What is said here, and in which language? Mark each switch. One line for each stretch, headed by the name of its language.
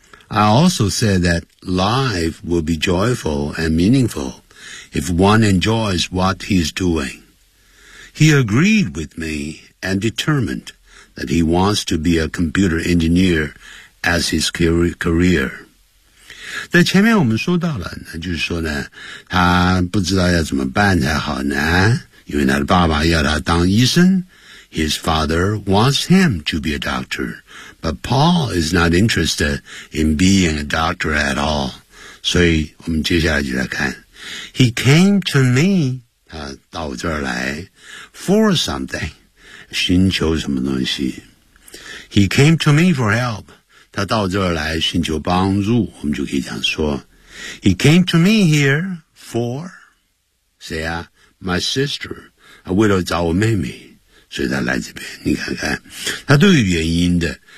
English: I also said that life will be joyful and meaningful if one enjoys what he's doing. He agreed with me and determined that he wants to be a computer engineer as his career.
Chinese: 在前面我们说到了，那就是说呢，他不知道要怎么办才好呢，因为他的爸爸要他当医生。
English: His father wants him to be a doctor, but Paul is not interested in being a doctor at all.
Chinese: 所以我们接下来就来看。
English: He came to me,
Chinese: 他到我这儿来
English: for something,
Chinese: 寻求什么东西。
English: He came to me for help.
Chinese: 他到这儿来寻求帮助，我们就可以这样说
English: He came to me here for
Chinese: 谁啊
English: My sister
Chinese: 他为了找我妹妹，所以他来这边，你看看他都有原因的。